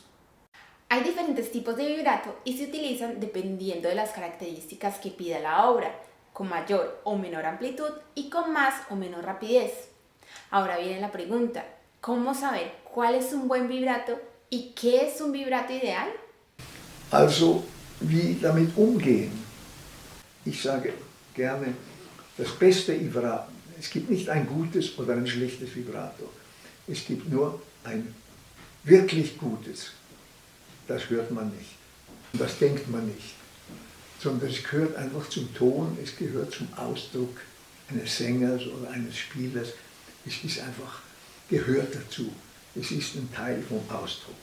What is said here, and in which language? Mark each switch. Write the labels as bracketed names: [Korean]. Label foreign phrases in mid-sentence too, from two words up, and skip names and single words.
[Spanish] Hay diferentes tipos de vibrato y se utilizan dependiendo de las características que pida la obra, con mayor o menor amplitud y con más o menos rapidez. Ahora viene la pregunta, ¿cómo saber cuál es un buen vibrato y qué es un vibrato ideal? [German] Also, wie damit umgehen? Ich sage gerne, das beste Vibrato, es gibt nicht ein gutes oder ein schlechtes Vibrato, es gibt nur ein wirklich gutes. Das hört man nicht, das denkt man nicht, sondern es gehört einfach zum Ton, es gehört zum Ausdruck eines Sängers oder eines Spielers, es ist einfach, gehört dazu, es ist ein Teil vom Ausdruck.